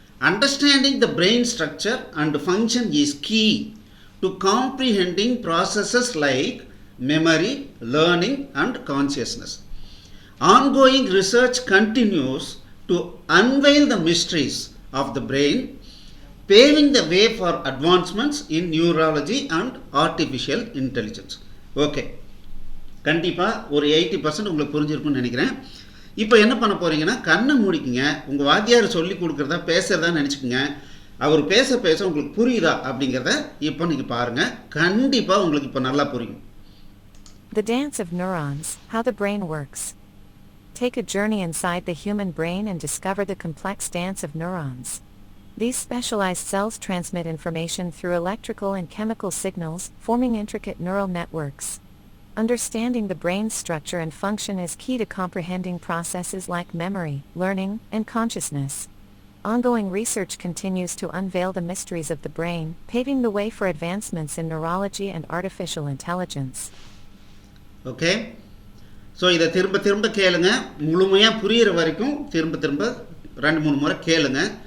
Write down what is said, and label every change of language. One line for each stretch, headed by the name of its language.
English: Understanding the brain structure and function is key to comprehending processes like memory, learning, and consciousness. Ongoing research continues to unveil the mysteries of the brain, paving the way for advancements in neurology and artificial intelligence.
Tamil: Okay, கண்டிப்பாக ஒரு 80% உங்களுக்கு புரிஞ்சிருக்குன்னு நினைக்கிறேன். இப்போ என்ன பண்ண போகிறீங்கன்னா, கண்ணை மூடிக்குங்க, உங்கள் வாத்தியார் சொல்லி கொடுக்குறதா பேசுகிறதா நினச்சிக்கோங்க. அவர் பேச பேச உங்களுக்கு புரியுதா அப்படிங்கிறத இப்போ நீங்கள் பாருங்கள், கண்டிப்பாக உங்களுக்கு இப்போ நல்லா புரியும்.
English: The dance of neurons, how the brain works. Take a journey inside the human brain and discover the complex dance of neurons. These specialized cells transmit information through electrical and chemical signals, forming intricate neural networks. Understanding the brain's structure and function is key to comprehending processes like memory, learning, and consciousness. Ongoing research continues to unveil the mysteries of the brain, paving the way for advancements in neurology and artificial intelligence.
Tamil: Okay, so இதை திரும்ப திரும்ப கேளுங்க, முழுமையாக புரிகிற வரைக்கும் திரும்ப திரும்ப 2-3 முறை கேளுங்க.